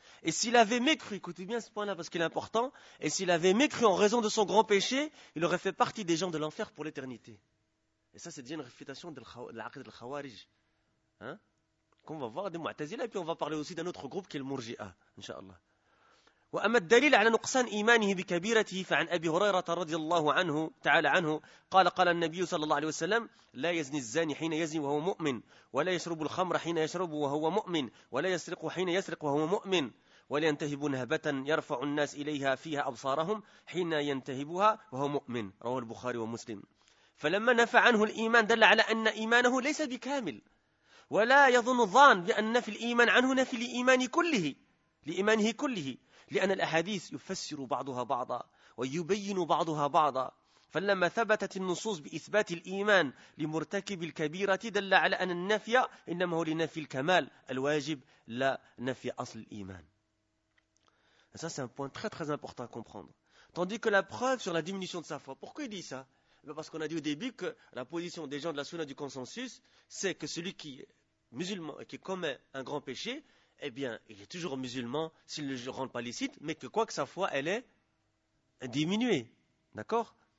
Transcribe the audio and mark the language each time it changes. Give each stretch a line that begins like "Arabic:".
French: Et s'il avait mécru, écoutez bien ce point-là parce qu'il est important, et s'il avait mécru en raison de son grand péché, il aurait fait partie des gens de l'enfer pour l'éternité. Et ça, c'est déjà une réfutation de l'aqid al-khawarij. Hein? Qu'on va voir des mu'tazila et puis on va parler aussi d'un autre groupe qui est le murji'a, inshallah.
Arabic: وأما الدليل على نقصان إيمانه بكبيرته فعن أبي هريرة رضي الله عنه تعالى عنه قال قال النبي صلى الله عليه وسلم لا يزني الزاني حين يزني وهو مؤمن ولا يشرب الخمر حين يشرب وهو مؤمن ولا يسرق حين يسرق وهو مؤمن ولا ينتهب نهبة يرفع الناس إليها فيها أبصارهم حين ينتهبها وهو مؤمن رواه البخاري ومسلم فلما نفى عنه الإيمان دل على أن إيمانه ليس بكامل ولا يظن الظان بأن نفي الإيمان عنه نفي لإيمانه كله لأن الأحاديث يفسر بعضها بعضا ويبين بعضها بعضا. فلما ثبتت النصوص بإثبات الإيمان لمرتكب الكبيرة دل على أن النفي إنما هو لنفي الكمال الواجب لا نفي أصل الإيمان.
French: Et ça, c'est un point très très important à comprendre. Tandis que la preuve sur la diminution de sa foi, pourquoi il dit ça? Parce qu'on a dit au début que la position des gens de la sunna du consensus, c'est que celui qui est musulman et qui commet un grand péché, eh bien, il est toujours musulman s'il ne le rend pas licite, mais que quoi que sa foi, elle est diminuée. D'accord?